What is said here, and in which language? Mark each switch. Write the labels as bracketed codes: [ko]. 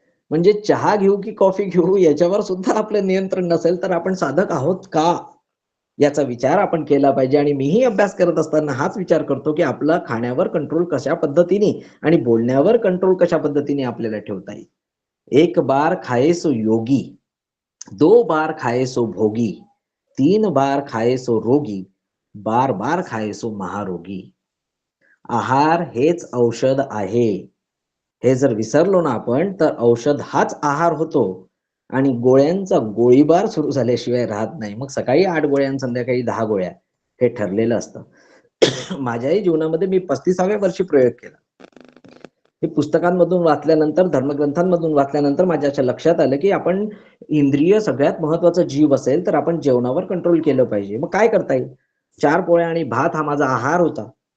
[mr] म्हणजे चहा घेऊ की कॉफी घेऊ याच्यावर सुद्धा आपलं नियंत्रण नसेल तर आपण साधक आहोत का, याचा विचार आपण केला पाहिजे. आणि मीही अभ्यास करत असताना हाच विचार करतो की आपला खाण्यावर कंट्रोल कशा पद्धतीने आणि बोलण्यावर कंट्रोल कशा पद्धतीने आपल्याला ठेवता येईल. [hi] 1 बार खाए सो योगी, 2 बार खाए सो भोगी, 3 बार खाए सो रोगी, बार बार खाए सो महारोगी. [mr] आहार हेच औषध आहे. हे जर विसरलो ना आपण तर औषध हाच आहार होतो आणि गोळ्यांचा गोळीबार सुरू झाल्याशिवाय राहत नाही. मग सकाळी 8 गोळ्या आणि संध्याकाळी 10 गोळ्या हे ठरलेलं असतं. माझ्याही जीवनामध्ये मी 35व्या वर्षी प्रयोग केला. हे पुस्तकांमधून वाचल्यानंतर, धर्मग्रंथांमधून वाचल्यानंतर माझ्या अशा लक्षात आलं की आपण इंद्रिय सगळ्यात महत्वाचं जीव असेल तर आपण जेवणावर कंट्रोल केलं पाहिजे. मग काय करता येईल? 4 पोळ्या आणि भात हा माझा आहार होता.